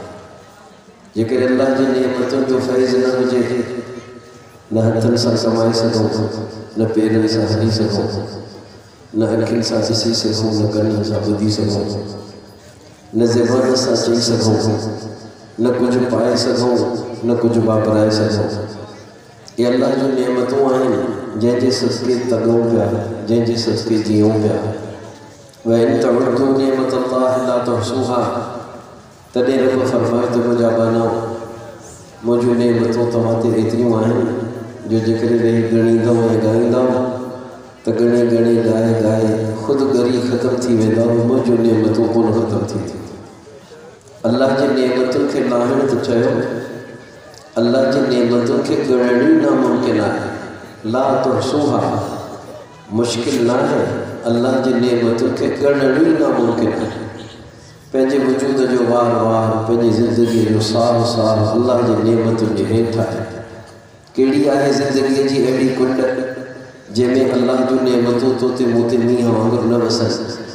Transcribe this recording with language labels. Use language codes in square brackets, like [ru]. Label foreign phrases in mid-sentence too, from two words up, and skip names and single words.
[sd] जेकर अल्लाह जी नेमतुनि जो फैज़ न हुजे न हथनि सां कमाए सघूं, न पेरनि सां हली सघूं, न अखियुनि सां ॾिसी सघूं, न कननि सां ॿुधी सघूं, न ज़बान सां चई सघूं, न कुझु पाए सघूं, न कुझु वापराए सघूं. इहे अल्लाह जूं नेमतूं आहिनि जंहिंजे सदके तॻूं पिया, जंहिंजे सदके जीऊं पिया. [ar] وإن تعدوا نعمة الله لا تحصوها. [sd] तॾहिं रब फरमाए त मुंहिंजा बाना मुंहिंजूं नेमतूं तव्हां ते एतिरियूं आहिनि जो जेकॾहिं वेही ॻणींदव ऐं ॻाईंदव त ॻणे ॻणे ॻाए ॻाए ख़ुदि ॻरी ख़तमु थी वेंदव. मुंहिंजूं नेमतूं कोन ख़तमु थींदियूं. अल्लाह जी नेमतुनि खे लाहिण त चयो, अल्लाह जी नेमतुनि खे ॻणण ई नामुमकिन आहे. [ar] لا تحصوها [sd] मुश्किल न आहे, अल्लाह जी नेमतुनि खे ॻणण ई नामुमकिन आहे. पंहिंजे वजूद जो वार वार, पंहिंजी ज़िंदगीअ जो साह साह अल्लाह जी नेमतुनि जे हेठि आहे. कहिड़ी आहे ज़िंदगीअ जी अहिड़ी कुंड जंहिंमें अल्लाह जूं नेमतूं तोते मोते मींहं वांगुरु न वसनि.